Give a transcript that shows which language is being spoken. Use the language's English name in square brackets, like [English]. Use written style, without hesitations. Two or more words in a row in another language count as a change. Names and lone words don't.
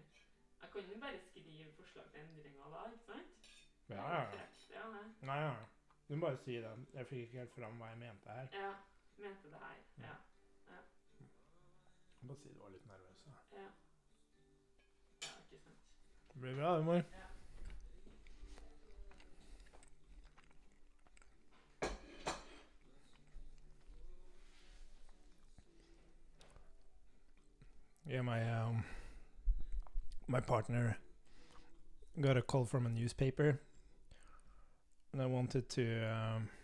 [Norwegian] Jeg kan jo bare skrive forslag til endringer da, ikke sant? Ja. Ja, nei. Du må bare si det. Jeg fikk ikke helt fram hva jeg mente her. Ja, mente det her, ja. Jeg må bare si du var litt nervøs. Ja. Ja, ikke sant. Det blir bra, humor. Ja. [English] Yeah, my partner got a call from a newspaper, and I wanted to